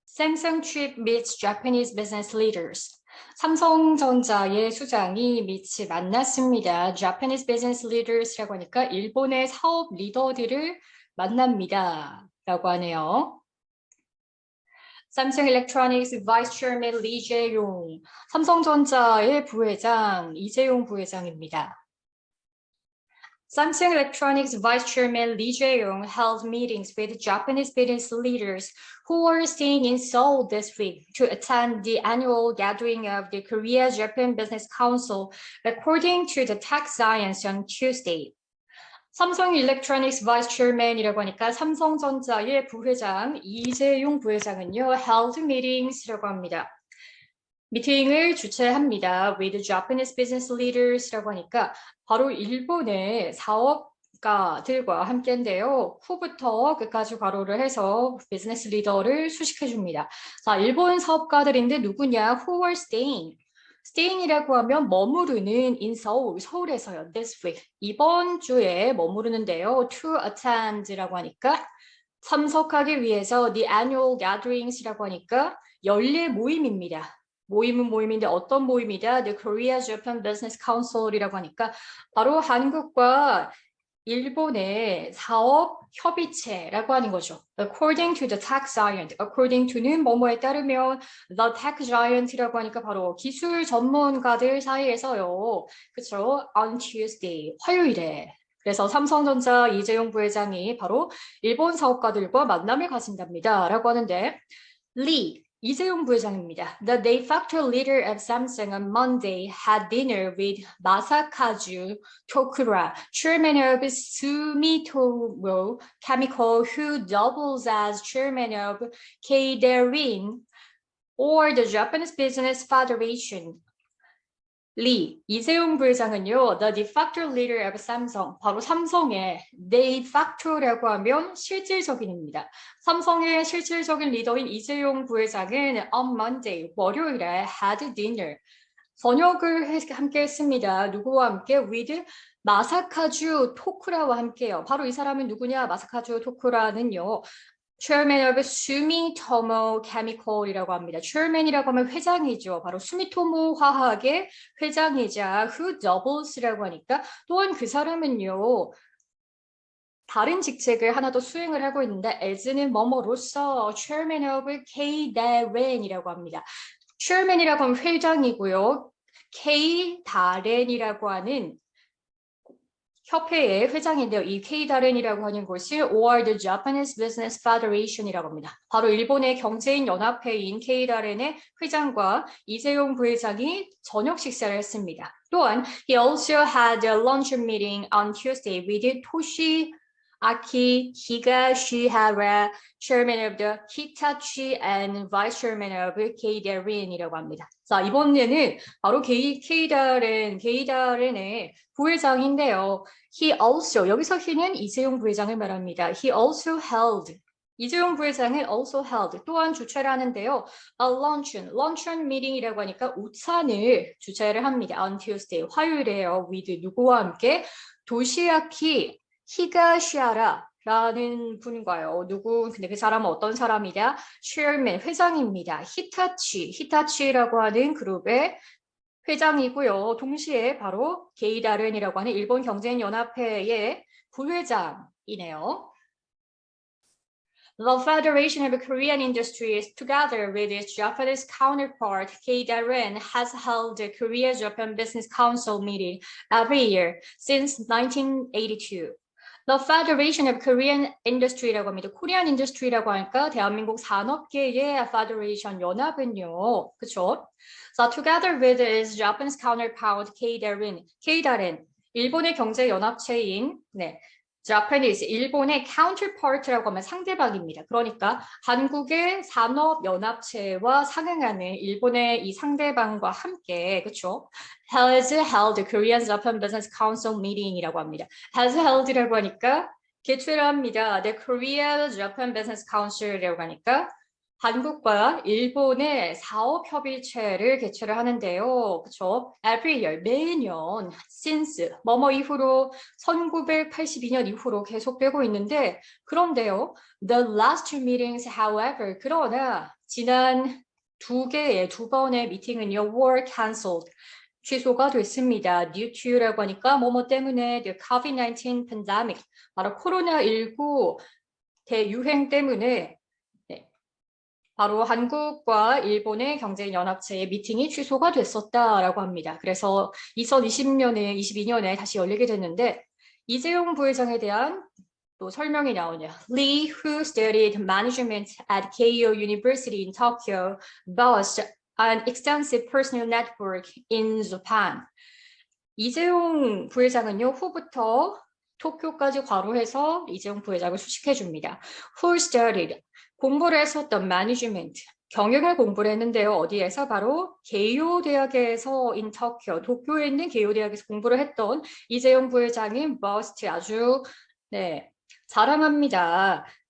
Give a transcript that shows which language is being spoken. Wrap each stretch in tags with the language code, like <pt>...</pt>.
<en>Samsung chief meets Japanese business leaders.</en> <ko>삼성전자의 수장이 미치 만났습니다.</ko> <en>Japanese business leaders</en> <ko>라고 하니까 일본의 사업 리더들을 만납니다. 라고 하네요.</ko> <en>Samsung Electronics Vice Chairman Lee Jae-yong.</en> <ko>삼성전자의 부회장 이재용 부회장입니다.</ko> <en>Samsung Electronics Vice Chairman Lee Jae-yong held meetings with Japanese business leaders who were staying in Seoul this week to attend the annual gathering of the Korea-Japan Business Council, according to the Tech Science on Tuesday.</en> <ko>삼성 일렉트로닉스 바이스 체어맨이라고 하니까 삼성전자의 부회장 이재용 부회장은요,</ko> <en>held meetings</en> <ko>라고 합니다. 미팅을 주최합니다.</ko> <en>with Japanese business leaders</en> <ko>라고 하니까 바로 일본의 사업가들과 함께인데요. 후부터 끝까지 괄호를 해서 비즈니스 리더를 수식해 줍니다. 자, 일본 사업가들인데 누구냐?</ko> <en>Who are staying?</en> <ko>staying이라고 하면 머무르는</ko> <en>in Seoul,</en> <ko>서울에서요.</ko> <en>this week,</en> <ko>이번 주에 머무르는데요.</ko> <en>to attend</en> <ko>라고 하니까 참석하기 위해서</ko> <en>the annual gatherings</en> <ko>라고 하니까 연례 모임입니다. 모임은 모임인데 어떤 모임이다?</ko> <en>The Korea-Japan Business Council</en> <ko>이라고 하니까 바로 한국과 일본의 사업 협의체라고 하는 거죠.</ko> <en>According to the tech giant, according to는</en> <ko>뭐뭐에 따르면</ko> <en>the tech giant이라고 하니까</en> <ko>바로 기술 전문가들 사이에서요. 그렇죠?</ko> <en>On Tuesday,</en> <ko>화요일에. 그래서 삼성전자 이재용 부회장이 바로 일본 사업가들과 만남을 가진답니다. 라고 하는데 Lee, 이재용 부회장입니다.</ko> <en>The de facto leader of Samsung on Monday had dinner with Masakazu Tokura, chairman of Sumitomo Chemical, who doubles as chairman of Keidarin or the Japanese Business Federation.</en> <ko>리, 이재용 부회장은요,</ko> <en>the de facto leader of Samsung,</en> <ko>바로 삼성의 de facto라고 하면 실질적인입니다. 삼성의 실질적인 리더인 이재용 부회장은</ko> <en>on Monday,</en> <ko>월요일에</ko> <en>had dinner,</en> <ko>저녁을 함께 했습니다. 누구와 함께? with 마사카주 토쿠라와 함께요. 바로 이 사람은 누구냐? 마사카주 토쿠라는요.</ko> <en>Chairman of Sumitomo Chemical이라고 합니다.</en> <ko>Chairman이라고 하면 회장이죠. 바로 수미토모 화학의 회장이자</ko> <en>who doubles</en> <ko>라고 하니까 또한 그 사람은요. 다른 직책을 하나 더 수행을 하고 있는데 as는 뭐뭐로서</ko> <en>Chairman of K-Daren</en> <ko>이라고 합니다. Chairman이라고 하면 회장이고요. K-Daren이라고 하는 협회의 회장인데요. 이 K-Daren이라고 하는 곳이</ko> <en>or the Japanese Business Federation이라고 합니다.</en> <ko>바로 일본의 경제인 연합회인 K-Daren의 회장과 이재용 부회장이 저녁 식사를 했습니다. 또한</ko> <en>he also had a lunch meeting on Tuesday with Toshiaki Higashihara, chairman of the Hitachi and vice chairman of K-Daren이라고 합니다.</en> <ko>자, 이번에는 바로 K-Daren의 부회장인데요.</ko> <en>He also,</en> <ko>여기서 he는 이재용 부회장을 말합니다.</ko> <en>He also held,</en> <ko>이재용 부회장은</ko> <en>also held,</en> <ko>또한 주최를 하는데요.</ko> <en>A luncheon meeting</en> <ko>이라고 하니까</ko> <zh>午餐</zh> <ko>을 주최를 합니다.</ko> <en>On Tuesday,</en> <ko>화요일에요. with 누구와 함께? 도시야키 히가시아라 라는 분과요. 근데 그 사람은 어떤 사람이냐? chairman, 회장입니다. 히타치라고 하는 그룹의 회장이고요. 동시에 바로 게이다른이라고 하는 일본 경제인 연합회의 부회장이네요.</ko> <en>The Federation of Korean Industries, together with its Japanese counterpart, K-Daren, has held the Korea-Japan Business Council meeting every year since 1982. The Federation of Korean Industry라고 합니다. Korean Industry</en> <ko>라고 하니까 대한민국 산업계의 Federation 연합은요. 그렇죠?</ko> <en>So together with its Japanese counterpart K-Daren,</en> <ko>일본의 경제 연합체인</ko> <en>Japanese,</en> <ko>일본의</ko> <en>counterpart라고 하면</en> <ko>상대방입니다. 그러니까 한국의 산업연합체와 상응하는 일본의 이 상대방과 함께, 그렇죠?</ko> <en>has held Korean-Japan Business Council meeting이라고 합니다. has held</en> <ko>라고 하니까 개최를 합니다.</ko> <en>The Korea-Japan Business Council</en> <ko>이라고 하니까 한국과 일본의 사업협의체를 개최를 하는데요. 그렇죠?</ko> <en>Every year,</en> <ko>매년, since, 뭐뭐 이후로 1982년 이후로 계속되고 있는데 그런데요.</ko> <en>The last two meetings, however,</en> <ko>그러나 지난 두 번의 미팅은요,</ko> <en>were cancelled.</en> <ko>취소가 됐습니다. due to라고 하니까 뭐뭐 때문에</ko> <en>the COVID-19 pandemic,</en> <ko>바로 코로나19 대유행 때문에 바로 한국과 일본의 경제연합체의 미팅이 취소가 됐었다라고 합니다. 그래서 2020년에, 22년에 다시 열리게 됐는데 이재용 부회장에 대한 또 설명이 나오네요.</ko> <en>Lee, who studied management at Keio University in Tokyo, boasts an extensive personal network in Japan.</en> <ko>이재용 부회장은요, 후부터 도쿄까지 괄호해서 이재용 부회장을 수식해 줍니다.</ko> <en>Who studied,</en> <ko>공부를 했었던 management, 경영을 공부를 했는데요. 어디에서? 바로 게이오 대학에서 in Tokyo, 도쿄에 있는 게이오 대학에서 공부를 했던 이재용 부회장이 boast, 아주 자랑합니다.</ko>